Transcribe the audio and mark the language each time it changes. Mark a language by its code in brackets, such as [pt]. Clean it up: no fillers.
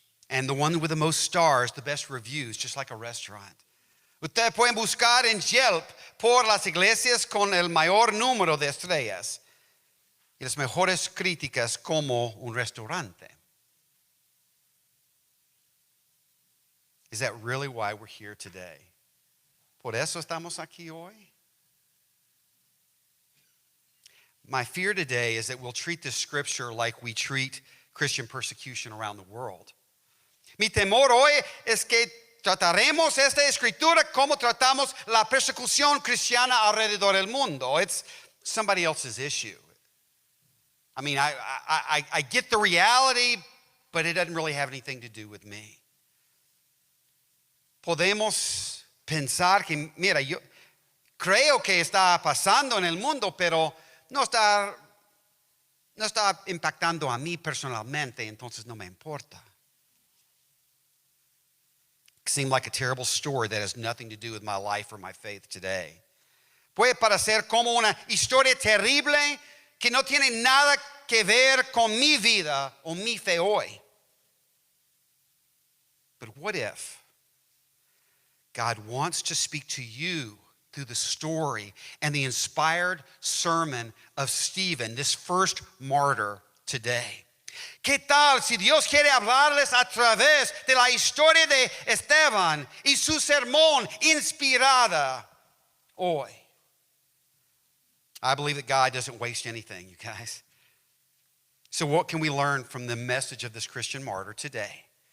[en] And the one with the most stars, the best reviews, just like a restaurant. [es] Ustedes pueden buscar en Yelp por las iglesias con el mayor número de estrellas y las mejores críticas como un restaurante. [en] Is that really why we're here today? [es] ¿Por eso estamos aquí hoy? [en] My fear today is that we'll treat this scripture like we treat Christian persecution around the world. [es] Mi temor hoy es que trataremos esta escritura como tratamos la persecución cristiana alrededor del mundo. [en] It's somebody else's issue. I mean, I get the reality, but it doesn't really have anything to do with me. [es] Podemos pensar que, mira, yo creo que está pasando en el mundo, pero no está impactando a mí personalmente, entonces no me importa. [en] It seemed like a terrible story that has nothing to do with my life or my faith today. [es] Puede parecer como una historia terrible que no tiene nada que ver con mi vida o mi fe hoy. [en] But what if God wants to speak to you through the story and the inspired sermon of Stephen, this first martyr today? [es] ¿Qué tal si Dios quiere hablarles a través de la historia de Esteban y su sermón inspirada hoy? [en] I believe that God doesn't waste anything, you guys. So what can we learn from the message of this Christian martyr today?